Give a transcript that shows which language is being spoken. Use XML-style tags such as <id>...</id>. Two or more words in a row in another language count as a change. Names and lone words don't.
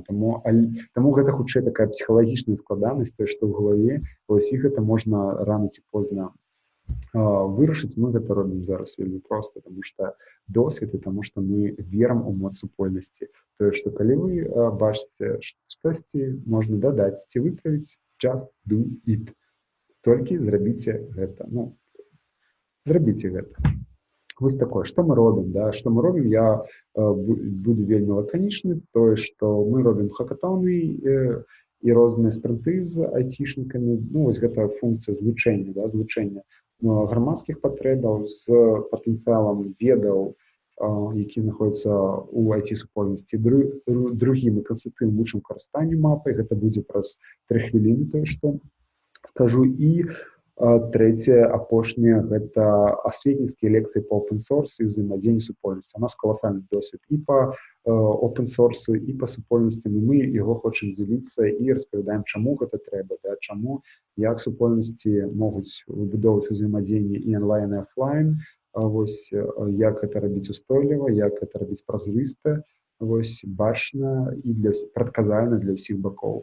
<be>Таму гэта хутчэй такая псіхалагічная складанасць, тое, што ў галаве, і гэта можна рана ці позна вырашыць. Мы гэта робім зараз вельмі проста, таму што досвед, і таму што мы верым у моц супольнасці. Тое, што калі вы бачыце штосьці, можна дадаць ці выправіць,</be> <en>just do it.</en> <be>Толькі зрабіце гэта. Зрабіце гэта. Такое, што мы робім? Што мы робім? Я буду вельмі лаканічны. Тое, што мы робім хакатоны і розныя спрынты з айцішнікамі. Гэта функцыя злучэння грамадскіх патрэбаў з патэнцыялам ведаў, які знаходзяцца ў айці-супольнасці. Другім, мы кансультуем, вучым карыстанню мапай. Гэта будзе праз 3 хвіліны, тое, што скажу. І трэцяе, апошняе, гэта асветніцкія лекцыі па open-source і ўзаемадзеянні супольнасці. У нас каласальны досвед і па open-source, і па супольнасцям, і мы яго хочам дзеліцца і распавядаем, чаму гэта трэба, чаму, як супольнасці могуць выбудоўваць узаемадзеянне і онлайн, і офлайн, як гэта рабіць устойліва, як гэта рабіць празрыста, бачна і прадказальна для ўсіх бакоў.</be>